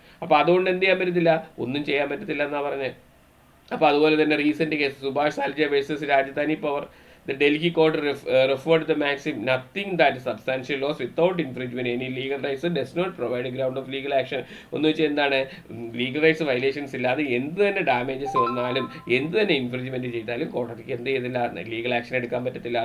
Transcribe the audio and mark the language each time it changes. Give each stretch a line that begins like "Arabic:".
Malayalam: അപ്പോൾ അതുകൊണ്ട് എന്ത് ചെയ്യാൻ പറ്റത്തില്ല, ഒന്നും ചെയ്യാൻ പറ്റത്തില്ല എന്നാണ് പറഞ്ഞത്. അപ്പോൾ അതുപോലെ തന്നെ recent case Subhash സാൽജ versus Rajdhani power,
English: the Delhi court referred the maxim, nothing that is substantial loss without infringement any legal rights does not provide a ground of legal action.
Malayalam: ഒന്ന് വെച്ചാൽ എന്താണ്, ലീഗൽ റൈറ്റ്സ് വയലേഷൻസ് ഇല്ലാതെ എന്ത് തന്നെ damages വന്നാലും എന്ത് തന്നെ infringement ചെയ്താലും കോടതിക്ക് എന്ത് ചെയ്തില്ല, ലീഗൽ ആക്ഷൻ എടുക്കാൻ പറ്റത്തില്ല.